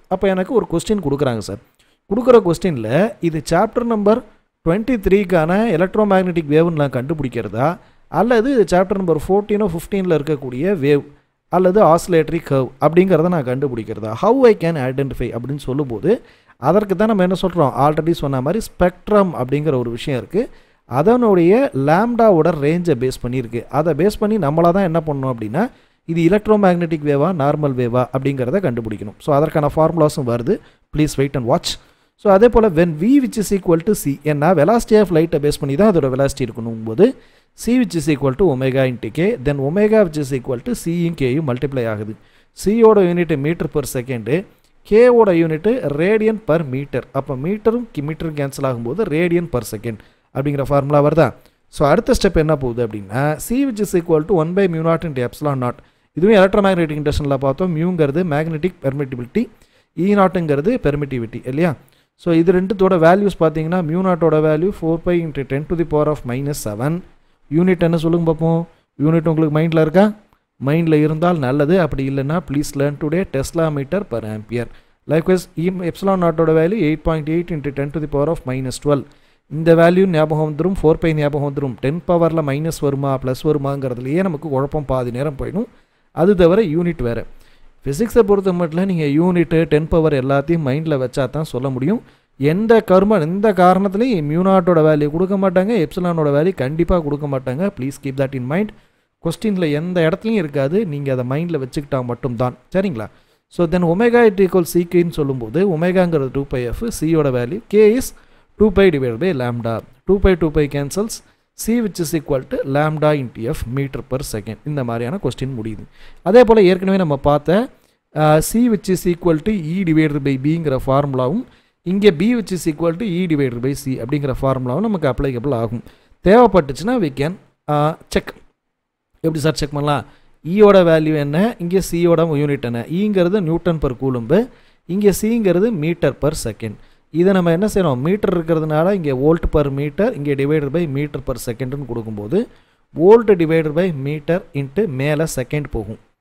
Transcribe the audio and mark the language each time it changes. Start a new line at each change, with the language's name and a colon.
Tamil: அப்போ எனக்கு ஒரு கொஸ்டின் கொடுக்குறாங்க சார். கொடுக்குற கொஸ்டினில் இது சாப்டர் நம்பர் 23க்கான எலக்ட்ரோமேக்னெட்டிக் வேவ்னு நான் கண்டுபிடிக்கிறதா, அல்லது இது சாப்டர் நம்பர் 14 15 இருக்கக்கூடிய வேவ் அல்லது ஆசிலேட்டரி கர்வ் அப்படிங்கிறத நான் கண்டுபிடிக்கிறதா,
English: how I can identify
Tamil: அப்படின்னு சொல்லும்போது அதற்கு தான் நம்ம என்ன சொல்கிறோம், ஆல்ரெடி சொன்ன மாதிரி ஸ்பெக்ட்ரம் அப்படிங்கிற ஒரு விஷயம் இருக்குது, அதனுடைய லாம்டாவோட ரேஞ்சை பேஸ் பண்ணியிருக்கு. அதை பேஸ் பண்ணி நம்மளாக தான் என்ன பண்ணணும் அப்படின்னா இது எலக்ட்ரோமேக்னெட்டிக் வேவா நார்மல் வேவா அப்படிங்கிறத கண்டுபிடிக்கணும். ஸோ அதற்கான ஃபார்முலாஸும் வருது,
English: Please wait and watch. So அதே போல் when v which is equal to c,
Tamil: ஏன்னா
English: velocity of light base பண்ணி தான் அதோட velocity இருக்கணும் போது c which is equal to omega into k, then omega which is equal to c in k multiply ஆகுது. c ஓட unit metre per second, k ஓட unit radian per metre.
Tamil: அப்போ மீட்டரும் மீட்டரும் cancel ஆகும்போது ரேடியன் பர் செகண்ட் அப்படிங்கிற formula வருதா.
English: so
Tamil: அடுத்த step என்ன போகுது அப்படின்னா
English: c which is equal to 1 by mu naught into epsilon naught.
Tamil: இதுவே எலக்ட்ரோமேக்னெட்டிக் இண்டக்ஷனில் பார்த்தோம், மியூங்கிறது மேக்னெட்டிக் பெர்மிட்டிபிலிட்டி, இ நாட்டுங்கிறது பெர்மிட்டிவிட்டி இல்லையா. ஸோ இது ரெண்டுத்தோட வேல்யூஸ் பார்த்தீங்கன்னா மியூ நாட்டோட வேல்யூ 4 × 10⁻⁻⁷. யூனிட் என்ன சொல்லுங்க பார்ப்போம். யூனிட் உங்களுக்கு மைண்டில் இருக்கா? மைண்டில் இருந்தால் நல்லது, அப்படி இல்லைன்னா
English: please learn today
Tamil: Tesla metre per ampere. Likewise epsilon நாட்டோட வேல்யூ 8.8 × 10⁻⁻12. இந்த வேல்யூ ஞாபகம் வந்துடும், 4π ஞாபகம் வந்துடும். 10 பவரில் மைனஸ் வருமா ப்ளஸ் வருமாங்கிறதுலையே நமக்கு குழப்பம் பாதி நேரம் போயிடும். அது தவிர யூனிட் வேறு. ஃபிசிக்ஸை பொறுத்த மட்டும் நீங்கள் யூனிட்டு 10 பவர் எல்லாத்தையும் மைண்டில் வச்சா தான் சொல்ல முடியும். எந்த காரணத்துலையும் மியூ நாட்டோட வேல்யூ கொடுக்க மாட்டாங்க, எப்சிலானோட வேல்யூ கண்டிப்பாக கொடுக்க மாட்டாங்க.
English: Please keep that in mind.
Tamil: கொஸ்டினில் எந்த இடத்துலையும் இருக்காது, நீங்கள் அதை மைண்டில் வச்சுக்கிட்டால் மட்டும்தான். சரிங்களா. So then omega it equal சிக்குன்னு சொல்லும்போது ஒமேகாங்கிறது 2πf, சியோட value k is 2π / lambda.
English: 2π cancels, c which is equal to lambda into f metre per second.
Tamil: இந்த மாதிரியான கொஸ்டின் முடியுது. அதே போல் ஏற்கனவே நம்ம பார்த்த
English: c which is equal to e divided by b
Tamil: ங்கிற ஃபார்முலாவும் இங்கே
English: b which is equal to e divided by c
Tamil: அப்படிங்கிற ஃபார்முலாவும் நமக்கு அப்ளைகபிள் ஆகும். தேவைப்பட்டுச்சுன்னா
English: we can
Tamil: செக். எப்படி சார் செக் பண்ணலாம்? ஈயோட வேல்யூ என்ன, இங்கே சியோட யூனிட் என்ன. ஈங்கிறது நியூட்டன் பர் கூலும்பு, இங்கே சிங்கிறது மீட்டர் பர் செகண்ட். இதை நம்ம என்ன செய்யணும், மீட்டர் இருக்கிறதுனால இங்கே வோல்ட் பர் மீட்டர், இங்கே டிவைடட் பை மீட்டர் பர் செகண்டுன்னு கொடுக்கும்போது volt divided by metre into மேலே செகண்ட் போகும்.